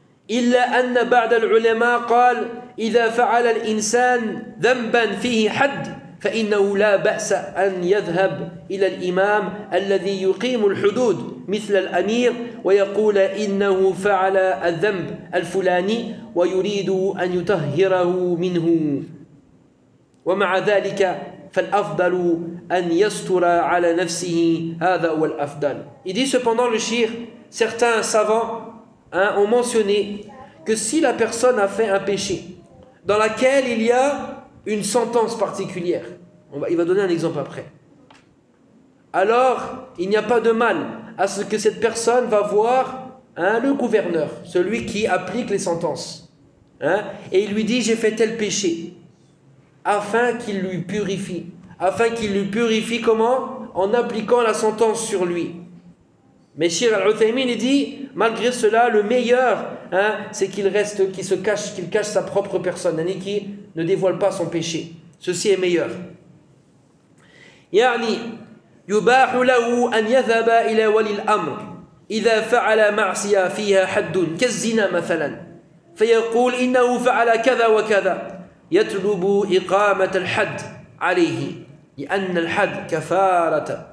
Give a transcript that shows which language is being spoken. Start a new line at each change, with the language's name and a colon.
Arabic: إلا أن بعض العلماء قال إذا فعل الإنسان ذنبا فيه حد فإنه لا بأس أن يذهب إلى الإمام الذي يقيم الحدود مثل الأمير ويقول إنه فعل الذنب الفلاني ويريد أن يطهره منه ومع ذلك فالأفضل أن يستر على نفسه هذا هو الأفضل.
French: Il dit cependant le shir, certains savants, hein, ont mentionné que si la personne a fait un péché dans laquelle il y a une sentence particulière, il va donner un exemple après, alors il n'y a pas de mal à ce que cette personne va voir, hein, le gouverneur, celui qui applique les sentences, hein, et il lui dit j'ai fait tel péché, afin qu'il lui purifie, afin qu'il lui purifie comment ? En appliquant la sentence sur lui. Mais Cheikh Al-Uthaymin dit, malgré cela, le meilleur, hein, c'est qu'il reste, qu'il se cache, qu'il cache sa propre personne, et qu'il ne dévoile pas son péché. Ceci est meilleur.
Arabic: يعني يباح له أن يذهب إلى ولي الأمر إذا فعل معصية فيها حد كالزنا مثلا فيقول إنه فعل كذا وكذا يطلب إقامة الحد عليه لأن الحد كفارة.